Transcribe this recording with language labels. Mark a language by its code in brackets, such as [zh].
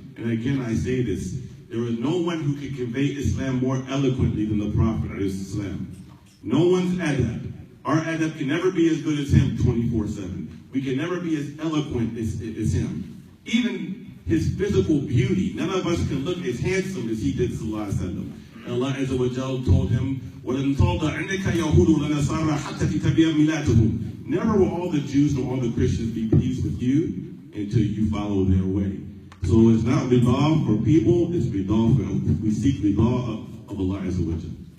[en] And again, I say this, there is no one who can convey Islam more eloquently than the Prophet ﷺ. No one's adab. Our adab can never be as good as him 24/7. We can never be as eloquent as him. Even his physical beauty, none of us can look as handsome as he did, sallallahu alaihi wasallam. And Allah Azza wa Jal told him, [ar] وَلَنْ تَرْضَ عَنْكَ الْيَهُودُ وَلَا النَّصَارَى حَتَّى تَتَّبِعَ مِلَّتَهُمْ. [en] Never will all the Jews nor all the Christians be pleased with you until you follow their way. So it's not rida for people, it's rida for, we seek rida of Allah Azza wa Jal.